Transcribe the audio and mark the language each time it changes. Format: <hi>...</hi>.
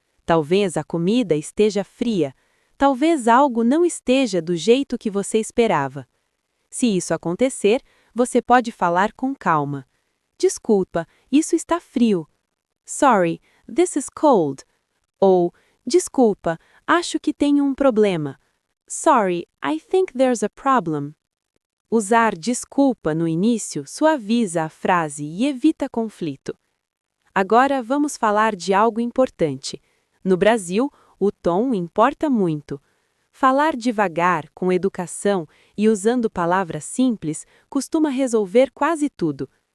<pt>Talvez a comida esteja fria. Talvez algo não esteja do jeito que você esperava. Se isso acontecer, você pode falar com calma. Desculpa, isso está frio.</pt> <en>Sorry, this is cold.</en> <pt>Ou, desculpa, acho que tenho um problema.</pt> <en>Sorry, I think there's a problem.</en> <pt>Usar desculpa no início suaviza a frase e evita conflito. Agora vamos falar de algo importante. No Brasil, o tom importa muito. Falar devagar, com educação e usando palavras simples costuma resolver quase tudo.</pt>